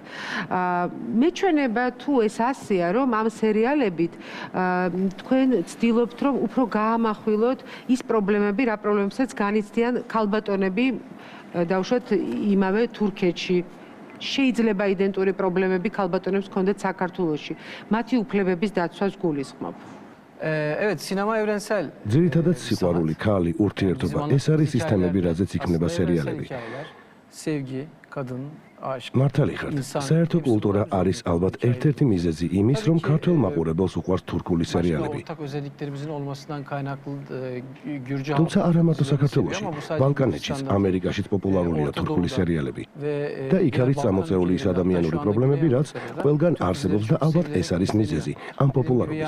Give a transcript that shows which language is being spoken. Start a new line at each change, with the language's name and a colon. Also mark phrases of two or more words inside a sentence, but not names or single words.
Georgian: მეჩვენება თუ ეს ასეა, რომ ამ სერიალებით თქვენ ცდილობთ, რომ უფრო გაამახვილოთ ის პრობლემები, რა პრობლემებსაც განიცდიან ქალბატონები, დავუშვათ იმავე თურქეთში. შეიძლება იდენტური პრობლემები ქალბატონებს ჰქონდეთ საქართველოში. მათი უფლებების დაცვას გულისხმობ.
Turkish: Evet, sinema evrensel.
Georgian: ძირითადად სიყვარული, ქალი, ურთიერთობა, ეს არის ის თემები, რაზეც იქმნება სერიალები.
Turkish: Sevgi, kadın, aşk.
Georgian: მართალი ხართ. საერთო კულტურა არის ალბათ ერთ-ერთი მიზეზი იმის, რომ ქართველ მაყურებელს უყვარს თურქული სერიალები. თუმცა არა მარტო საქართველოში, ბალკანეთშიც, ამერიკაშიც პოპულარულია თურქული სერიალები. და იქ არის წამოწეული ის ადამიანური პრობლემები, რაც ყველგან არსებობს და ალბათ ეს არის მიზეზი ამ პოპულარობის.